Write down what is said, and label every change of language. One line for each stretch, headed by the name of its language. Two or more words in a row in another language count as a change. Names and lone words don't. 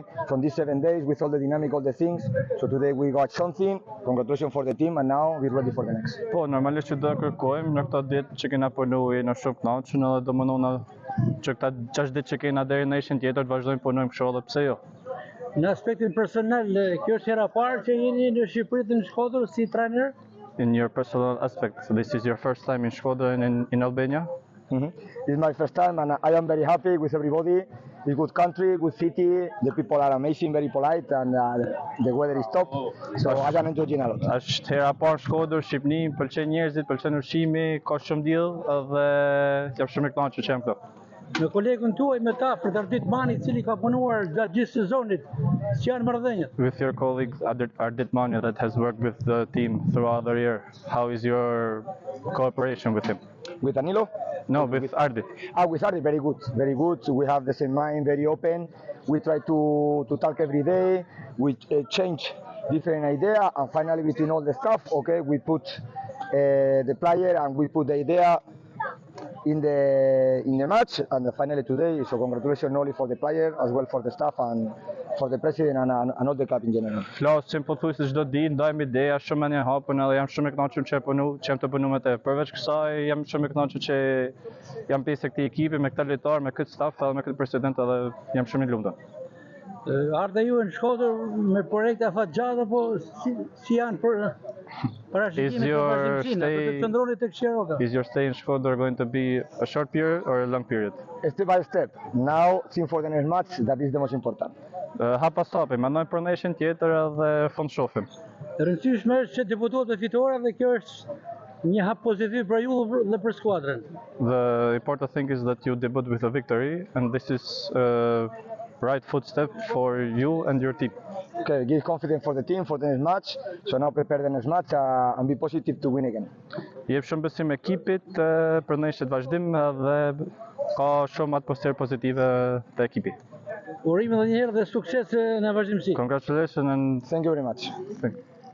English: From these 7 days with all the dynamic, all the things. So today we got something. Congratulations for the team, and now we're ready for the next.
Albanian: Po, normalisht që do kërkojmë në këto ditë që kena punu në shumë kënaqur, edhe do mënona që këta 6 ditë që kena deri në ishin tjetër të vazhdojmë punojmë kështu edhe pse jo. Në aspektin personal, kjo është hera parë që jeni në Shqipëri të në Shkodër si trajner?
English: In your personal aspect, so this is your first time in Shkodër in Albania? It's my first time and I am very happy with everybody. It's good country, good city, the people are amazing, very polite, and the weather is top, so I am enjoying a lot.
Albanian: Është hera parë Shkodër, Shqipëni, pëlqen njerëzit, pëlqen ushqimi, ka shumë diell dhe jam shumë i kënaqur që jam këtu. Me kolegun tuaj me ta për Ardit Mani, i cili ka punuar gjatë gjithë sezonit, si janë marrëdhëniet?
English: With your colleague Ardit Mani that has worked with the team throughout the year, how is your cooperation with him? With Danilo? No, with Ardit. With Ardit, very good, very good. We have the same mind, very open. We try to talk every day. We change different idea, and finally between all the stuff, okay, we put the player and we put the idea in the match, and finally today. So congratulations not only for the player as well for the staff and for the president and all the club in general.
Albanian: Flasim po thuaj se çdo ditë ndajmë ideja shumë në hapën, edhe jam shumë i kënaqur që jam të punu me të. Përveç kësaj jam shumë i kënaqur që jam pjesë e këtij ekipi me këtë lojtar, me këtë staff edhe me këtë president, edhe jam shumë i lumtur. Ardha ju në Shkodër me projekte afatgjatë apo si janë për parashikimet e vazhdimsinë, për të qëndroni tek Shiroka?
English: Is your stay in Shkodër going to be a short period or a long period? Step by step. Now, think for the next match, that is the most important.
Albanian: Hap pas hapi, mendojmë për ndeshjen tjetër edhe fund shohim. Rëndësishme është që debutohet me fitore dhe kjo është një hap pozitiv për ju dhe për skuadrën.
English: The important thing is that you debut with a victory, and this is right footstep for you and your team. Okay, give confidence for the team for the next match. So now prepare the next match and be positive to win again.
Albanian: Jep shumë besim ekipit për ndeshjet vazhdim dhe ka shumë atmosferë pozitive te ekipi. Urime edhe një herë dhe sukses në vazhdimsi.
English: Congratulations and thank you very much.